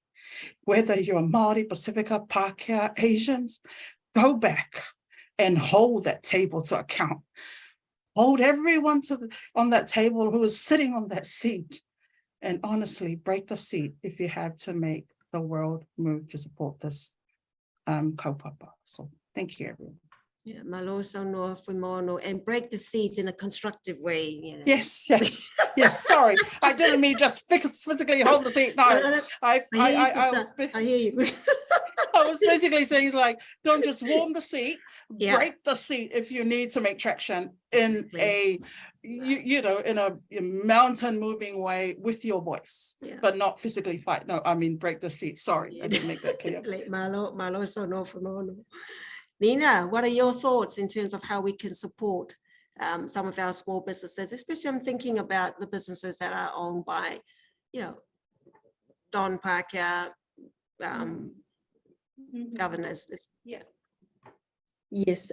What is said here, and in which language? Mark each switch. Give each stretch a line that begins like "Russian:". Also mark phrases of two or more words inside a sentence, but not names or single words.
English: Whether you're Māori, Pacifica, Pākehā, Asians, go back and hold that table to account. Hold everyone on that table who is sitting on that seat, and honestly break the seat if you have to make the world move to support this kaupapa. So thank you, everyone. Yeah,
Samoan: malo saunoa Fuimaono,
English: and break the seat in a constructive way. You know. Yes. Sorry, I didn't mean just physically hold the seat. No, I hear you. I was basically saying, like, don't just warm the seat, break the seat if you need to make traction in a, you know, in a mountain moving way with your voice, but not physically fight. No, I mean break the seat. Sorry, I didn't make that clear.
Samoan: Malo saunoa Fuimaono.
English: Nina, what are your thoughts in terms of how we can support some of our small businesses, especially I'm thinking about the businesses that are owned by, you know, Don Pākehā, governors. Yes.